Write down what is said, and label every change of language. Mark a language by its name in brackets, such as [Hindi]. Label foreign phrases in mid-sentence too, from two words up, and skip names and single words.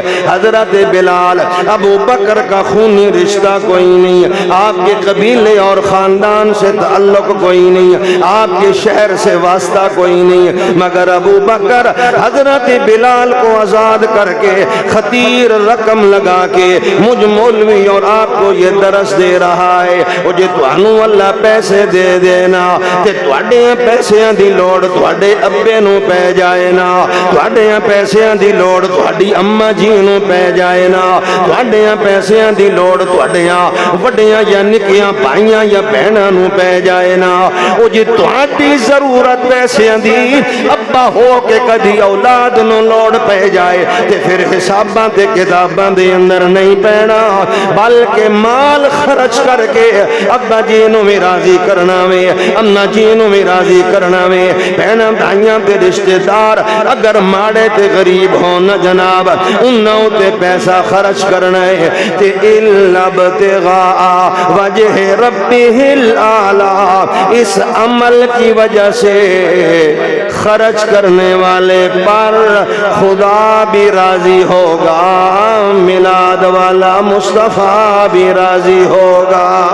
[Urdu] حضرت بلال ابو بکر کا خونی رشتہ کوئی نہیں، آپ کے قبیلے اور خاندان سے تعلق کوئی نہیں، آپ کے شہر سے واسطہ کوئی نہیں، مگر ابو بکر حضرت بلال کو آزاد کر کے خطیر رقم لگا کے مجھ مولوی اور آپ کو یہ درس دے رہا ہے، [Punjabi] مجھے توانو اللہ پیسے دے دینا تے تواڈے پیسیاں دی لوڑ تواڈے ابے نو پے جائے نا، تواڈے پیسیاں دی لوڑ تواڈی اما جی نو پے جائے نا، تواڈے پیسیاں دی لوڑ تواڈیاں وڈیاں یا نکیاں بھائیاں یا بہناں نو پے جائے نا۔ او جی تواڈی ضرورت پیسیاں دی ابا ہو کے کدی اولاد نو لوڑ پہ جائے تے پھر حساباں تے کتاباں دے اندر نہیں پینا، بلکہ مال خرچ کر کے ابا جی نو بھی راضی کرنا وے، اما جی نو بھی راضی کرنا وے، بہناں بھائیاں تے رشتہ دار اگر ماڑے تے غریب ہون جناب انہاں تے پیسہ خرچ کرنا ہے تے [Arabic] الا ابتغاء وجہ ربہ الاعلی، [Urdu] اس عمل کی وجہ سے خرچ کرنے والے پر خدا بھی راضی ہوگا، میلاد والا مصطفیٰ بھی راضی ہوگا۔